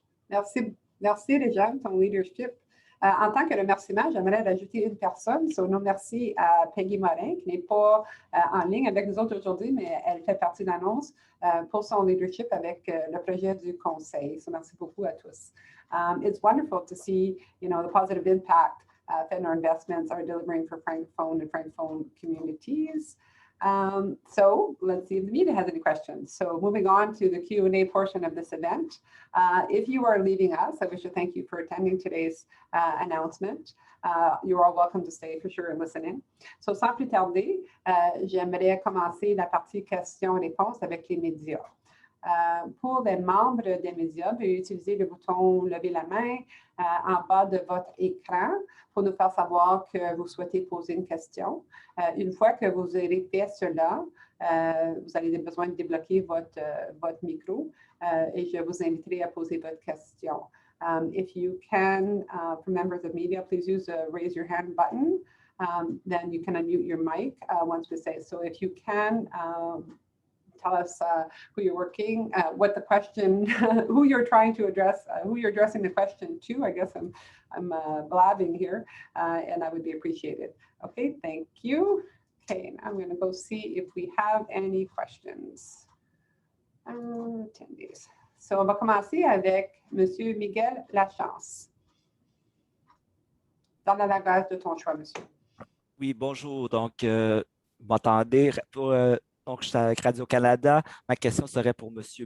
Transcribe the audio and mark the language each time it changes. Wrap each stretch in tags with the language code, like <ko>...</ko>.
<fr>Merci Réjeanne, ton leadership. En tant que remerciement, j'aimerais rajouter une personne. Nos merci à Peggy Morin, qui n'est pas en ligne avec nous autres aujourd'hui, mais elle fait partie de l'annonce pour son leadership avec le projet du conseil. Merci beaucoup à tous.</fr> <en>It's wonderful to see, the positive impact FedNaw investments are delivering for Francophone and Francophone communities. So let's see if the media has any questions. So moving on to the Q&A portion of this event. If you are leaving us, I wish to thank you for attending today's announcement. You're all welcome to stay for sure and listen in. So</en> <fr>sans plus tarder, j'aimerais commencer la partie questions-réponses avec les médias. Pour les membres des médias, veuillez utiliser le bouton « Lever la main » en bas de votre écran pour nous faire savoir que vous souhaitez poser une question. Une fois que vous aurez fait cela, vous avez besoin de débloquer votre micro et je vous inviterai à poser votre question.</fr> <en>If you can, for members of media, please use the raise your hand button. Then you can unmute your mic once we say. So if you can, tell us who you're working, what the question, who you're trying to address, who you're addressing the question to. I guess I'm blabbing here, and I would be appreciated. Okay, thank you. Okay, I'm going to go see if we have any questions. Attendees.</en> <fr>So, on va commencer avec Monsieur Miguel Lachance. Dans la langage de ton choix, monsieur. Oui, bonjour. Donc, vous m'entendez? Donc, je suis avec Radio-Canada. Ma question serait pour M.</fr>